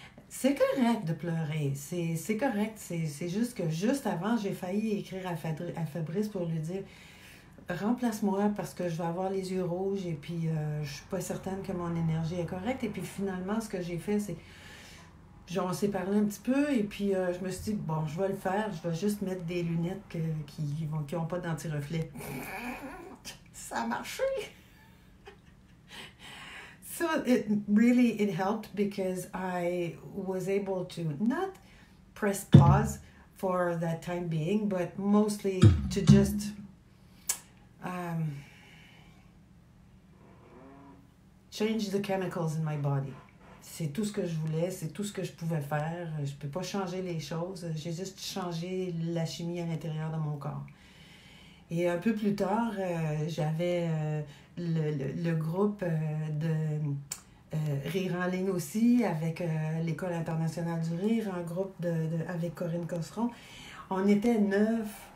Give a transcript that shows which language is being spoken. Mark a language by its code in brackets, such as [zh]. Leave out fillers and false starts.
[fr] C'est correct de pleurer. C'est correct. C'est juste que juste avant, j'ai failli écrire à Fabrice pour lui dire « Remplace-moi parce que je vais avoir les yeux rouges et puis je suis pas certaine que mon énergie est correcte. » Et puis finalement, ce que j'ai fait, c'est... on s'est parlé un petit peu et puis je me suis dit, bon, je vais le faire, je vais juste mettre des lunettes qui n'ont pas d'anti-reflet. Ça a marché! [en] So it helped because I was able to not press pause for that time being, but mostly to just change the chemicals in my body. [fr] C'est tout ce que je voulais, c'est tout ce que je pouvais faire. Je ne peux pas changer les choses, j'ai juste changé la chimie à l'intérieur de mon corps. Et un peu plus tard, j'avais le groupe de Rire en ligne aussi, avec l'École internationale du rire, un groupe avec Corinne Cosseron. On était 9.